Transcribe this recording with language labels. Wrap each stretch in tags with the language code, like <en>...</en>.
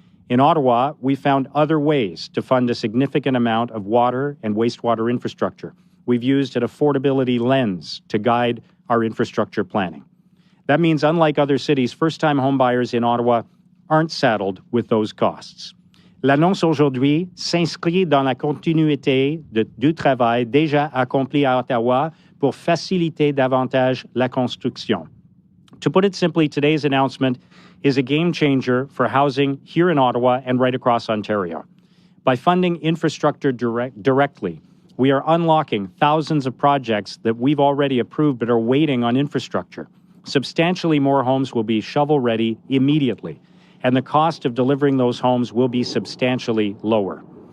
<en>In Ottawa, we found other ways to fund a significant amount of water and wastewater infrastructure. We've used an affordability lens to guide our infrastructure planning. That means, unlike other cities, first-time homebuyers in Ottawa aren't saddled with those costs.</en> <fr>L'annonce aujourd'hui s'inscrit dans la continuité du travail déjà accompli à Ottawa pour faciliter davantage la construction.</fr> <en>To put it simply, today's announcement is a game changer for housing here in Ottawa and right across Ontario. By funding infrastructure directly, we are unlocking thousands of projects that we've already approved but are waiting on infrastructure. Substantially more homes will be shovel-ready immediately, and the cost of delivering those homes will be substantially lower.</en>